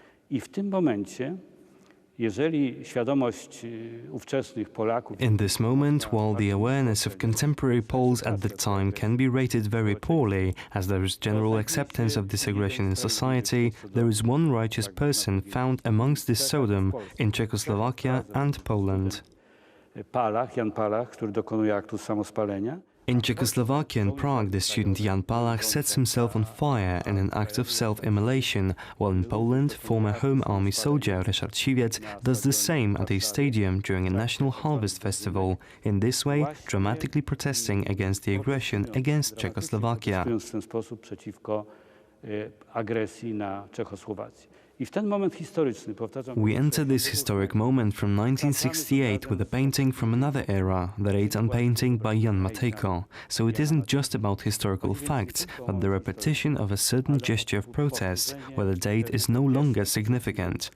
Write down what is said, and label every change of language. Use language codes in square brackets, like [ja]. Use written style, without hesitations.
[pl] I w tym momencie, jeżeli świadomość ówczesnych Polaków... [en] In this moment, while the awareness of contemporary Poles at the time can be rated very poorly, as there is general acceptance of this aggression in society, there is one righteous person found amongst this Sodom in Czechoslovakia and Poland. [pl] Jan Palach, który dokonuje aktu samospalenia. [en] In Czechoslovakia and Prague, the student Jan Palach sets himself on fire in an act of self-immolation, while in Poland, former Home Army soldier Ryszard Siwiec does the same at a stadium during a National Harvest Festival, in this way dramatically protesting against the aggression against Czechoslovakia. [pl] W ten sposób przeciwko agresji na Czechosłowację. [en] We enter this historic moment from 1968 with a painting from another era, the Reitan painting by Jan Matejko. So it isn't just about historical facts, but the repetition of a certain gesture of protest, where the date is no longer significant.